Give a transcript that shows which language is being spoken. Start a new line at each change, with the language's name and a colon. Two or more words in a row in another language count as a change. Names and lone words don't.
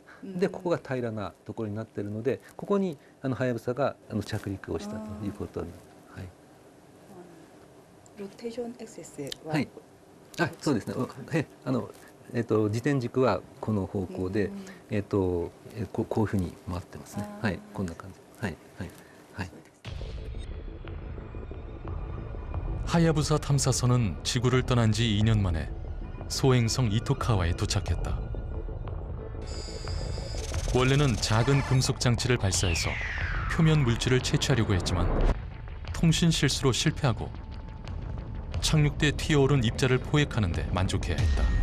Japanese: でここが平らなところになっているので、ここにはやぶさが着陸をしたということに、はい。ローテーションアクセスは、はい、そうですね。自転軸はこの方向で、こういうふうに回ってますね。はい、こんな感じ。はい、はい、はい。
Korean: 하야부사 탐사선은 지구를 떠난 지 2년 만에 소행성 이토카와에 도착했다. 원래는 작은 금속 장치를 발사해서 표면 물질을 채취하려고 했지만 통신 실수로 실패하고 착륙대 튀어오른 입자를 포획하는 데 만족해야 했다.